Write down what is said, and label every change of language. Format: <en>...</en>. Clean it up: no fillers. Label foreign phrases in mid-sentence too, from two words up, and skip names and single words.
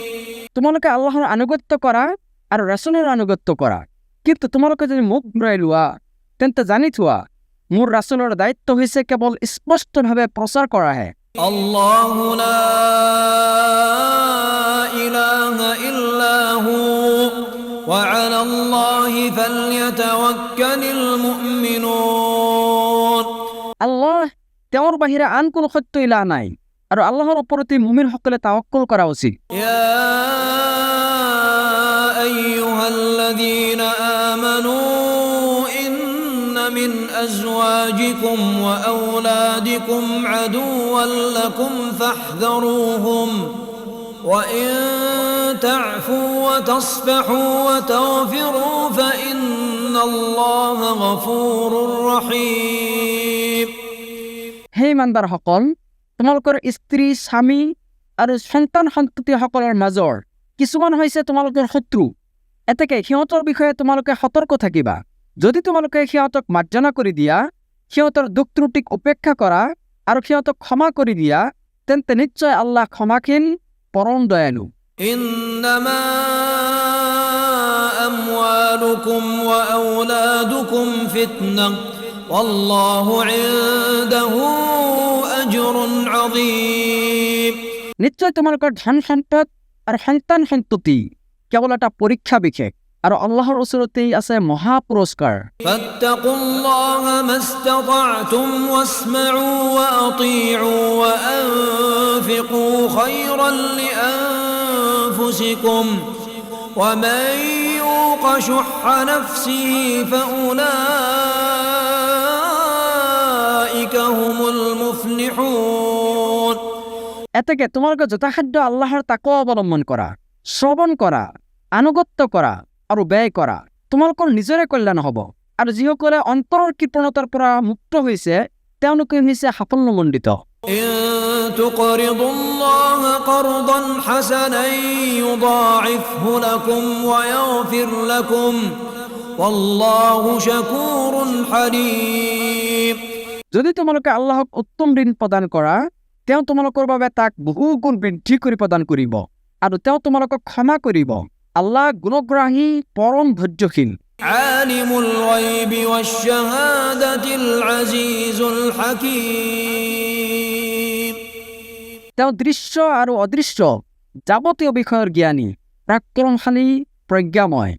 <as>তোমালোকে আল্লাহৰ আনুগত্য কৰা আৰু ৰাসূলৰ আনুগত্য কৰা কিন্তু তোমালোকে যদি মুখ ঘূৰাই লোৱা তেন্তে জানি থোৱা মোৰ ৰাসূলৰ দায়িত্ব হৈছে কেৱল স্পষ্টভাৱে প্ৰচাৰ কৰাহে</as> <ar>الله لا إله إلا هو وعلى الله فليتوكل المؤمنون</ar> <as>আল্লাহ তেওঁৰ বাহিৰে আন কোনো সত্য ইলাহ নাই আৰু আল্লাহৰ ওপৰতে মুমিনসকলে তাৱাক্কুল কৰা উচিত</as> <ar>يا أيها الذين آمنوا إن من أزواجكم وأولادكم عدوا لكم فاحذروهم وإن تعفوا وتصفحوا وتغفروا فإن الله غفور رحيم</ar> <as>হে ইমানদাৰসকল তোমালোকৰ স্ত্ৰী স্বামী আৰু সন্তান সন্ততিসকলৰ মাজৰ কিছুমান হৈছে তোমালোকৰ শত্ৰু এতেকে সিহঁতৰ বিষয়ে তোমালোকে সতৰ্ক থাকিবা যদি তোমালোকে সিহঁতক মাৰ্জনা কৰি দিয়া সিহঁতৰ দুখ ত্ৰুটিক উপেক্ষা কৰা আৰু সিহঁতক ক্ষমা কৰি দিয়া তেন্তে নিশ্চয় আল্লাহ ক্ষমাশীল পৰম দয়ালু</as> <ar>إنما أموالكم وأولادكم فتنة والله عنده أجر عظيم</ar> <as>নিশ্চয় তোমালোকৰ ধন সম্পদ আৰু সন্তান সন্ততি কেৱল এটা পৰীক্ষা বিশেষ আৰু আল্লাহৰ ওচৰতেই আছে মহা পুৰস্কাৰ</as> <ar>فاتقوا الله ما استطعتم واسمعوا وأطيعوا وأنفقوا خيرا لأنفسكم ومن يوق شح نفسه فأولئك هم المفلحون</ar> <as>এতেকে তোমালোকে যথাসাধ্য আল্লাহৰ তাকৱা অৱলম্বন কৰা শ্ৰৱণ কৰা আনুগত্য কৰা আৰু ব্যয় কৰা তোমালোকৰ নিজৰে কল্যাণ হ'ব আৰু যিসকলে অন্তৰৰ কৃপণতাৰ পৰা মুক্ত হৈছে তেওঁলোকে হৈছে সাফল্যমণ্ডিত</as> <ar>إن تقرضوا الله قرضا حسنا يضاعفه لكم ويغفر لكم والله شكور حليم</ar> <as>যদি তোমালোকে আল্লাহক উত্তম ঋণ প্ৰদান কৰা তেওঁ তোমালোকৰ বাবে তাক বহু গুণ বৃদ্ধি কৰি প্ৰদান কৰিব আৰু তেওঁ তোমালোকক ক্ষমা কৰিব আল্লাহ গুণগ্ৰাহী পৰম ধৈৰ্যশীল</as> <ar>عالم الغيب والشهادة العزيز الحكيم</ar> <as>তেওঁ দৃশ্য আৰু অদৃশ্য যাৱতীয় বিষয়ৰ জ্ঞানী পৰাক্ৰমশালী প্ৰজ্ঞাময়</as>